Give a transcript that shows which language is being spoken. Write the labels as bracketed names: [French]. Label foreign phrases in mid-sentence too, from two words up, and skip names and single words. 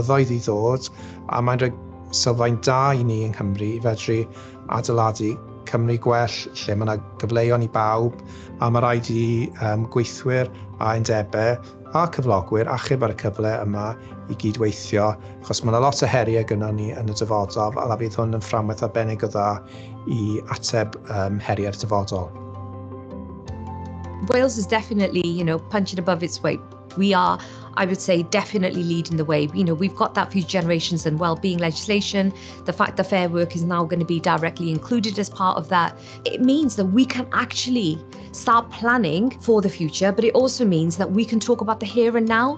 [Welsh] i ddod, a mae'n rhoi sylfaen da i ni yng Nghymru i fedru adeiladu Cymru gwell, lle mae yna gyfleon i bawb, a mae rhaid i gweithwyr a undebau a cyflogwyr achub ar y cyfle yma i gydweithio, achos mae yna lot o heriau gynnon ni yn y dyfodol, a fydd hwn yn fframwaith arbennig o dda i ateb heriau'r dyfodol. [English] Wales is definitely, punching above its weight. We are, I would say, definitely leading the way. We've got that future generations and wellbeing legislation. The fact that Fair Work is now going to be directly included as part of that. It means that we can actually start planning for the future, but it also means that we can talk about the here and now.